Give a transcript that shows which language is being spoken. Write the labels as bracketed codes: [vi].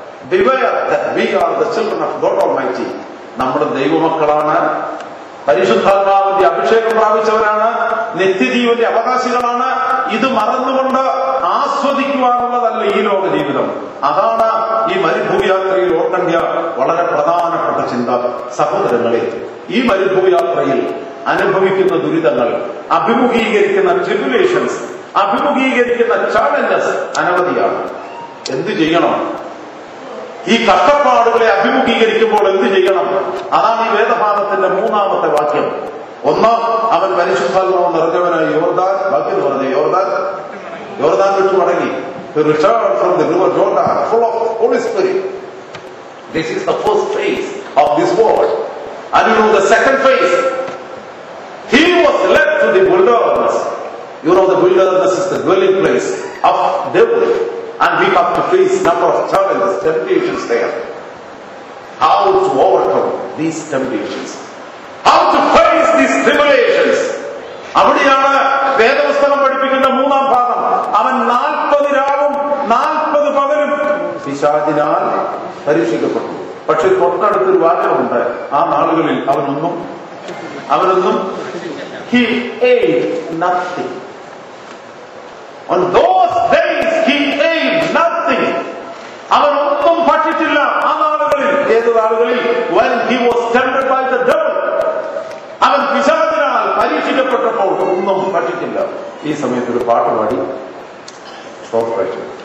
[en] Beware that we are the children of God Almighty. [ml] നമ്മുടെ ദൈവമക്കളാണ്, പരിശുദ്ധാത്മാവിന്റെ അഭിഷേകം പ്രാപിച്ചവരാണ്, നിത്യജീവന്റെ അവകാശികളാണ്. ഇത് മറന്നുകൊണ്ട് ആസ്വദിക്കുവാനുള്ളതല്ല ഈ ലോക ജീവിതം. അതാണ് ഈ മരുഭൂയാത്രയിൽ ഓർക്കേണ്ട വളരെ പ്രധാനപ്പെട്ട ചിന്ത. സഹോദരങ്ങളെ, ഈ മരുഭൂയാത്രയിൽ അനുഭവിക്കുന്ന ദുരിതങ്ങൾ, അഭിമുഖീകരിക്കുന്ന ട്രിബുലേഷൻസ്, അഭിമുഖീകരിക്കുന്ന ചാലഞ്ചസ് അനവധിയാണ്. എന്ത് ചെയ്യണം? ഈ കഷ്ടപ്പാടുകളെ അഭിമുഖീകരിക്കുമ്പോൾ എന്ത് ചെയ്യണം? അതാണ് ഈ വേദഭാഗത്തിന്റെ മൂന്നാമത്തെ വാക്യം. ഒന്ന്, അവൻ പരിശുദ്ധാത്മാവ് നിറഞ്ഞവനായി യോർദാൻ, ബാക്കി പറഞ്ഞ യോർദാൻ വിട്ടു മടങ്ങി. [en] Return from the river Jordan full of Holy Spirit. This is the first phase of this world. And you know the second phase, he was led to the wilderness. You know the wilderness is the dwelling place of devil. And we have to face number of challenges, temptations there. How to overcome these temptations? How to face these tribulations? [ml] അവിടെയാണ് വേദപുസ്തകം പഠിപ്പിക്കുന്ന മൂന്നാം ഭാഗം. അവൻ 40 രാവും 40 പകലും പിശാചിനാൽ പരീക്ഷിക്കപ്പെട്ടു. പക്ഷെ തൊട്ടടുത്തൊരു വാചകമുണ്ട്, ആ നാളുകളിൽ അവനൊന്നും [en] he ate nothing. On those days he ate nothing. [ml] അവനൊന്നും ഭക്ഷിച്ചില്ല ആ നാളുകളിൽ. ഏത് നാളുകളിൽ? [en] when he was tempted by the devil. [ml] അവൻ പിശാചിനാൽ പരീക്ഷിക്കപ്പെട്ടപ്പോൾ ഒന്നും ഭക്ഷിച്ചില്ല. ഈ സമയത്ത് ഒരു പാട്ട് പാടി സ്റ്റോപ്പ് കഴിച്ചു.